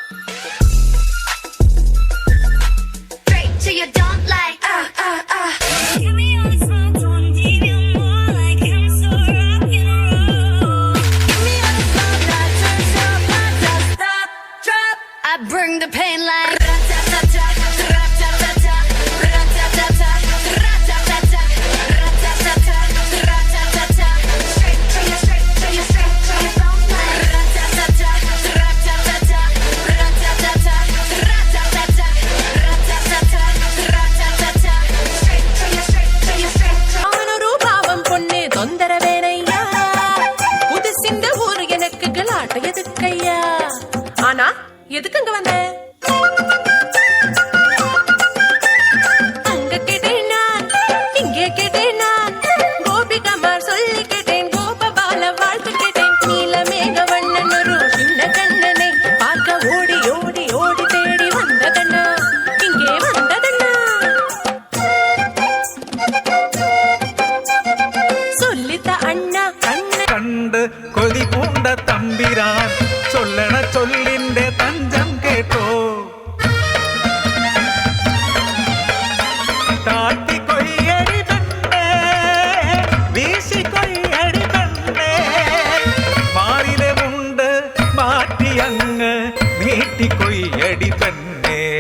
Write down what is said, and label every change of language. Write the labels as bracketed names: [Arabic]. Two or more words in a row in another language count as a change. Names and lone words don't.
[English] Straight to your dump like Give me all this smoke, don't give you more like I'm so rock and roll. Give me all the smoke that turns your blood to stop, drop. I bring the pain like ra-ta-ta-ta, ra-ta-ta-ta, ra-ta-ta-ta, ra-ta-ta-ta, ra-ta-ta-ta, ra-ta-ta-ta. Straight to your dump like ra-ta-ta-ta, ra-ta-ta-ta, ra-ta-ta-ta, ra-ta-ta-ta, ra-ta-ta-ta, ra-ta-ta-ta. Straight to your [Tamil] அவனொரு பாவம் பொண்ணு தொந்தரவேனையா புதுசிந்த ஊரு எனக்கு கலாட்ட எதுக்கையா ஆனா எதுக்கு அங்க வந்த அங்க கேட்டேன் நான் இங்கே கேட்டேன் நான் கோபிகமார் சொல்லி கேட்டேன் கோபபால வாழ்த்து கேட்டேன் நீலமேக வண்ணன் ஒரு சின்ன கண்ணனை பார்க்க ஓடி ஓடி ஓடி தேடி வந்த கண்ணா இங்கே வந்ததண்ணா சொல்லித்த அண்ணா கண்ண [Malayalam] കണ്ട് കൊതി പൂണ്ട തമ്പിരാൻ ചൊല്ലണ ചൊല്ലിന്റെ തഞ്ചം കേട്ടോ താത്തി കൊയ്യടി പെണ്ണേ വീശി കൊയ്യടി പെണ്ണേ മാറിലെ മുണ്ട് മാറ്റി അങ്ങ് നീട്ടി കൊയ്യടി പെണ്ണേ